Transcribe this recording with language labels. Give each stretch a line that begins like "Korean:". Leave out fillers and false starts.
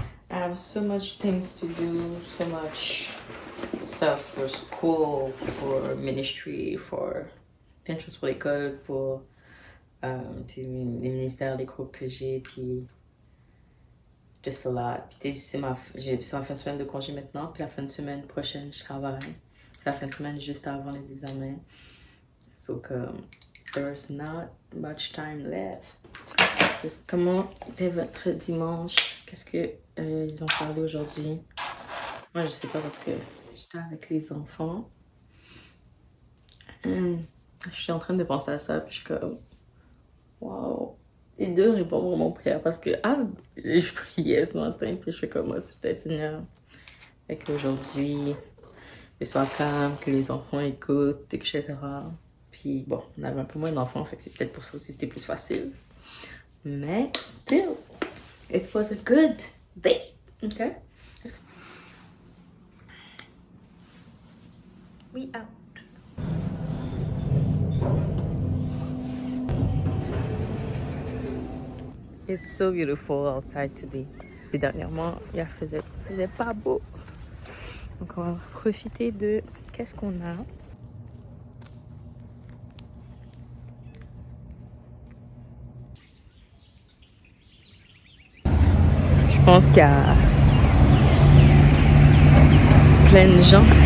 English: I have so much things to do, so much stuff for school, for ministry, for
French: plein de choses pour l'école, pour les ministères, les groupes que j'ai, puis
English: just a lot.
French: Puis c'est ma fin de semaine de congé maintenant, puis la fin de semaine prochaine, je travaille. C'est la fin de semaine juste avant les examens.
English: So there's not much time left.
French: Comment était votre dimanche? Qu'est-ce que ils ont parlé aujourd'hui? Moi, je sais pas parce que j'étais avec les enfants. Je suis en train de penser à ça, puis je suis comme, wow. Les deux répondent vraiment aux prières parce que, je priais ce matin, puis je fais comme, moi, c'est peut-être Seigneur. Fait qu'aujourd'hui, que ce soit calme, que les enfants écoutent, etc. Puis bon, on avait un peu moins d'enfants, fait que c'est peut-être pour ça aussi c'était plus facile.
English: Mais still, it was a good day. Okay? We out. It's so beautiful outside today.
French: Et dernièrement, il faisait pas beau. Donc on va profiter de qu'est-ce qu'on a. Je pense qu'il y a plein de gens.